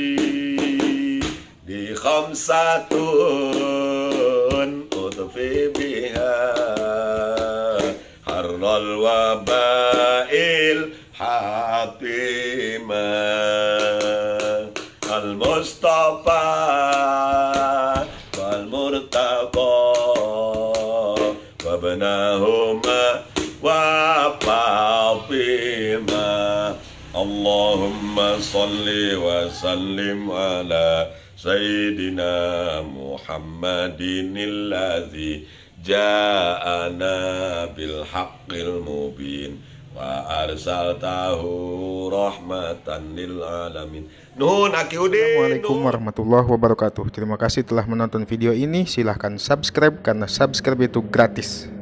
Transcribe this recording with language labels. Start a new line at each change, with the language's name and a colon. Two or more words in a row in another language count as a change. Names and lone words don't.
Arabic: دي خمسة أطفي بها حر الوباء الحاطمة المصطفى والمرتضى وابناهما وفاطمة. اللهم صل وسلم على سيدنا محمد الذي جاءنا بالحق المبين وأرسلته رحمة للعالمين.
Sundanese: Nuhun Aki Udin.
Arabic: السلام عليكم ورحمة الله وبركاته.
Indonesian: Terima kasih telah menonton video ini. Silahkan subscribe karena subscribe itu gratis.